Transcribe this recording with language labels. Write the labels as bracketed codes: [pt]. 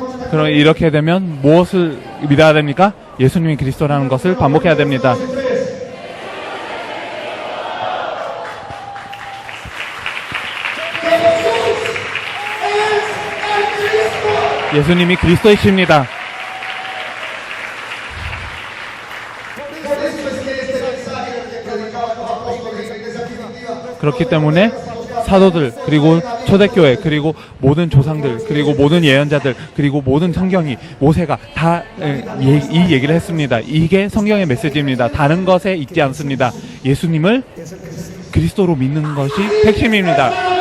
[ko] 그럼 이렇게 되면 무엇을 믿어야 됩니까? 예수님이 그리스도라는 것을 반복해야 됩니다. 예수님이 그리스도이십니다. [es] Por eso es que este mensaje que predicaban los apóstoles en la iglesia primitiva [ko] 그렇기 때문에 사도들, 그리고 초대교회, 그리고 모든 조상들, 그리고 모든 예언자들, 그리고 모든 성경이, 모세가 다 이 얘기를 했습니다. 이게 성경의 메시지입니다. 다른 것에 있지 않습니다. 예수님을 그리스도로 믿는 것이 핵심입니다.